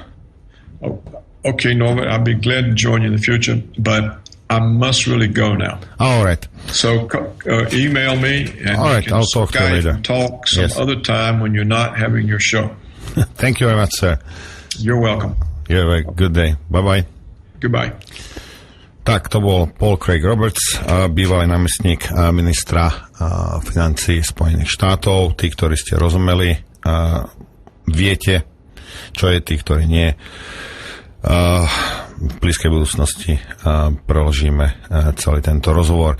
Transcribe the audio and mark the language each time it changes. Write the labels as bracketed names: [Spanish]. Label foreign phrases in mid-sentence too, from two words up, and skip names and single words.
[English] Oh, okay, Norbert, I'll be glad to join you in the future, but I must really go now. All right. So email me, and all right, I'll talk to you later. Talk some other time when you're not having your show. Thank you very much, sir. You're welcome. You have a good day. Bye-bye. Goodbye. [Slovak] Tak, to bol Paul Craig Roberts, bývalý námestník ministra financií Spojených štátov. Tí, ktorí ste rozumeli, viete, čo je, tí, ktorí nie. V blízkej budúcnosti preložíme celý tento rozhovor.